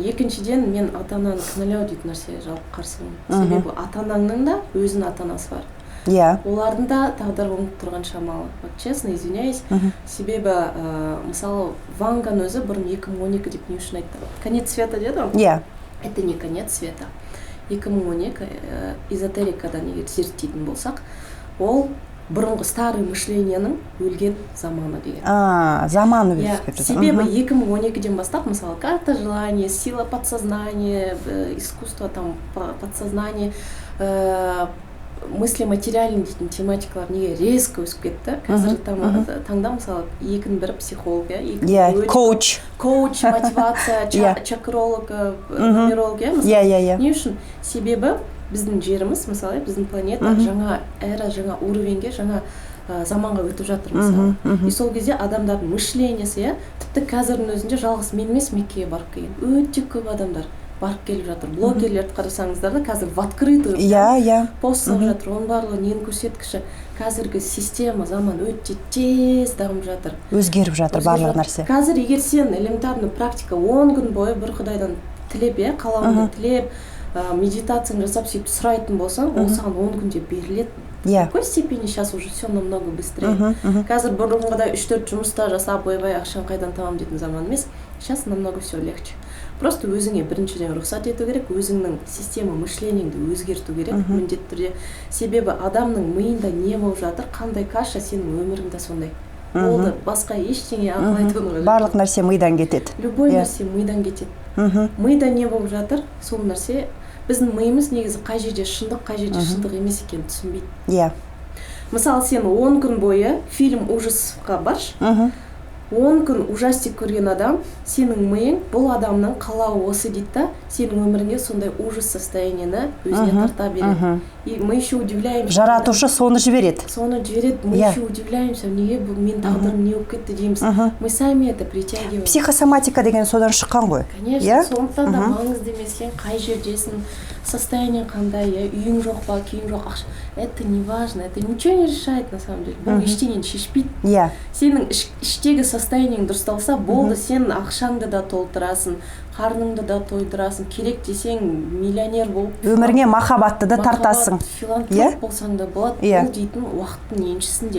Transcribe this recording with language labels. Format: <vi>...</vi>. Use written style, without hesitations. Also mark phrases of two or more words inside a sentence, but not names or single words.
<kk>Екіншіден, мен ата-ананы кінәлау дейтін нәрсеге жалпы қарсымын. Себебі ата-анаңның да өзінің ата-анасы бар. Олардың да тағдыры оңып тұрған шамалы.</kk> <ru>Честно, извиняюсь.</ru> <kk>Себебі, мысалы, Ванган өзі бұрын 2012 деп не үшін айтты?</kk> <ru>Конец света</ru> <kk>деді ғой?</kk> <ru>Это не конец света.</ru> <kk>2012 эзотерикадан егер зерттейтін болсақ, ол бұрынғы</kk> <ru>старый мышленияның</ru> <kk>өлген заманы деген. Заманы өсіп кетті. Себебі 2012-ден бастап, мысалы,</kk> <ru>карта желания, сила подсознания, искусство подсознания, мысли материальный</ru> <kk>дейтін тематикалар неге резко өсіп кетті. Қазір таңда, мысалы, екінің бірі психолог, коуч, мотивация, чакролог, нумеролог, не үшін? Себебі біздің жеріміз, мысалы, біздің планета жаңа эра, жаңа уровеньге, жаңа заманға өтіп жатыр, мысалы. И сол кезде адамдардың мышлениясы, тіпті қазірдің өзінде жалғыз мен емес Меккеге барып келген. Өте көп адамдар барып келіп жатыр. Блогерлерді қарасаңыздар да қазір</kk> <ru>в открытую</ru> <kk>пост салып жатыр. Оның барлығы нені көрсеткіші? Қазіргі система, заман өте тез дамып жатыр. Өзгеріп жатыр барлық нәрсе. Қазір егер сен элементарный практика 10 күн бойы бір Құдайдан тілеп, қалауыңды тілеп, медитацияны жасап сөйтіп сұрайтын болсаң, ол саған 10 күнде беріледі.</kk> <ru>В какой степени сейчас уже все намного быстрее.</ru> <kk>Қазір бұрынғыдай 3-4 жұмыста жасап, ойбай ақшаны қайдан табам дейтін заман емес.</kk> <ru>Сейчас намного все легче.</ru> <kk>Просто өзіңе біріншіден рұқсат ету керек, өзіңнің система мышленияңды өзгерту керек, міндетті түрде. Себебі адамның миында не болып жатыр, қандай каша, сенің өміріңде сондай. Болды, басқа ештеңе ақыл айтуға жоқ. Барлық нәрсе мидан кетеді. Любой нәрсе мидан кетеді. Мида не болып жатыр, сол нәрсе біздің миымыз негізі қай жерде шындық, қай жерде шындық емес екенін түсінбейді. Мысалы, сен 10 күн бойы фильм ужасқа баршы, 10 күн ужастик көрген адам, сенің миың бұл адамның қалауы осы дейді да, сенің өміріңе сондай ужас состояниені өзіне тарта береді.</kk> <ru>И мы еще удивляемся.</ru> <kk>Жаратушы соны жібереді.</kk> <ru>Мы еще удивляемся,</ru> <kk>неге бұл мен тағдырым не болып кетті дейміз.</kk> <ru>Мы сами это притягиваем.</ru> <kk>Психосоматика деген содан шыққан ғой. Конечно, сондықтан да маңызды емес, сен қай жердесің, состояние қандай, үйің жоқ па, күйің жоқ, ақша.</kk> <ru>Это не важно, это ничего не решает на самом деле.</ru> <kk>Бұл ештеңені шешпейді. Сенің іштегі состояниең дұрысталса, болды, сен ақшаңды да толтырасың, қарныңды да тойдырасың, керек десең миллионер болып, өміріңе махаббатты да тартасың. Филантроп болсаң да болады. Бұл дейтін уақыттың еншісінде.</kk>